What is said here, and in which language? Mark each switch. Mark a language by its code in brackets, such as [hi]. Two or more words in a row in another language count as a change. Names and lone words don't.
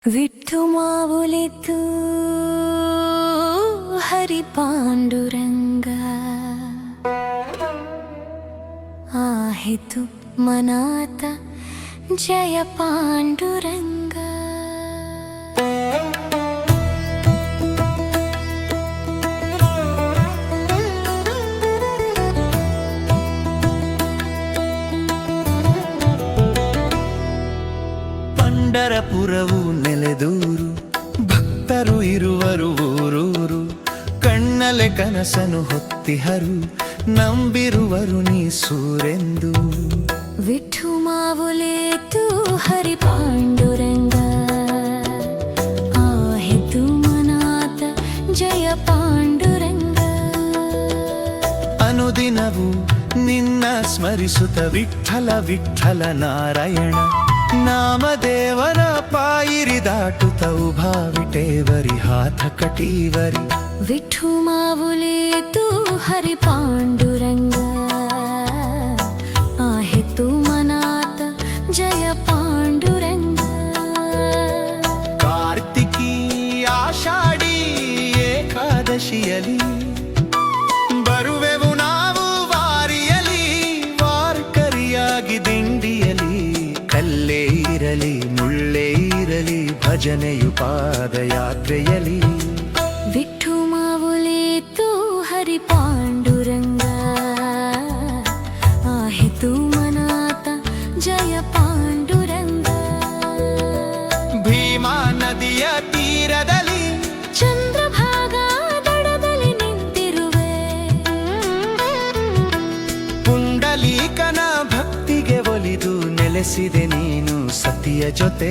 [mr] विठ्ठु माऊली तू हरि पांडुरंगा आहे तू मनाता जय पांडुरंगा। [kn] ಪಂಡರಪುರವು ನೆಲೆದೂರು, ಭಕ್ತರು ಇರುವರು ಊರೂರು. ಕಣ್ಣಲೆ ಕನಸನು ಹೊತ್ತಿಹರು, ನಂಬಿರುವರು ನೀ ಸೂರೆಂದು. [mr] विठ्ठू माऊली तू हरि पांडुरंग आहे तू मनात जय पांडुरंग। [kn] ಅನುದಿನವು ನಿನ್ನ ಸ್ಮರಿಸುತ್ತ ವಿಠ್ಠಲ ವಿಠ್ಠಲ ನಾರಾಯಣ ನಾಮದೇವರ ಪಾಯಿರಿ ದಾಟುತ್ತ [mr] उभा विटेवरी हात कटीवरी. विठ्ठु माऊली तू हरि पांडुरंग आहे तू मनात जय पांडुरंग। [kn] ಕಾರ್ತಿಕಿ ಆಷಾಢಿ ಏಕಾದಶಿಯಲಿ ಬರುವೆವು ನಾವು ವಾರಿಯಲಿ, ವಾರ್ಕರಿಯಾಗಿ ದಿಂಡಿಯಲಿ. ಕಲ್ಲೇ ಇರಲಿ ಮುಳ್ಳೇ ಇರಲಿ ಭಜನೆಯು ಪಾದಯಾತ್ರೆಯಲಿ. [mr] विठ्ठु माऊली तू हरि पांडुरंग आहे तू मनात जय पांडुरंग। [kn] ಭೀಮಾ ನದಿಯ ತೀರದಲ್ಲಿ ಚಂದ್ರಭಾಗ ದಡದಲ್ಲಿ ನಿಂತಿರುವೆ, ಪುಂಡಲೀಕನ ಭಕ್ತಿಗೆ ಒಲಿದು ನೆಲೆಸಿದೆ ನೀನು ಸತಿಯ ಜೊತೆ.